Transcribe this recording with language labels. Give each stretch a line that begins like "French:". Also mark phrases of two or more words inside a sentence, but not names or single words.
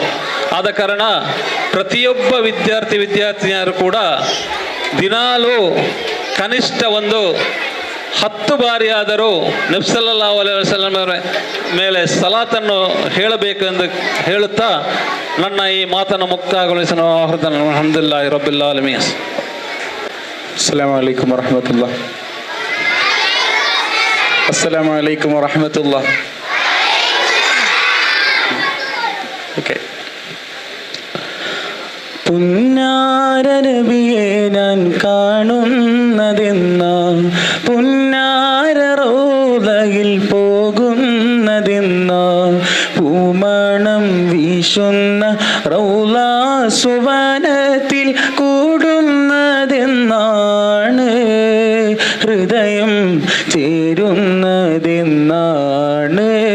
Kannada: ಆದ ಕಾರಣ ಪ್ರತಿಯೊಬ್ಬ ವಿದ್ಯಾರ್ಥಿನಿಯರು ಕೂಡ ದಿನಾಲೂ ಕನಿಷ್ಠ ಒಂದು 10 ಬಾರಿಯಾದರೂ ನಬಿ
Arabic: صلى الله عليه وسلم
Kannada: ಮೇಲೆ ಸಲಾತನ್ನು ಹೇಳಬೇಕೆಂದು ಹೇಳುತ್ತಾ ನನ್ನ ಈ ಮಾತನ್ನು ಮುಕ್ತಾಯಗೊಳಿಸಲು
Arabic: الحمد لله رب العالمين. السلام عليكم ورحمة الله. السلام عليكم ورحمة الله.
Kannada: ಓಕೆ.
Malayalam: പുന്നാര നബിയെ ഞാൻ കാണുന്നതെന്ന, പുന്നാര റൗളയിൽ പോകുന്നതെന്ന, പൂമണം വീശുന്ന റൗള സുവനത്തിൽ കൂടുന്നതെന്നാണ്, ഹൃദയം ചേരുന്നതെന്നാണ്.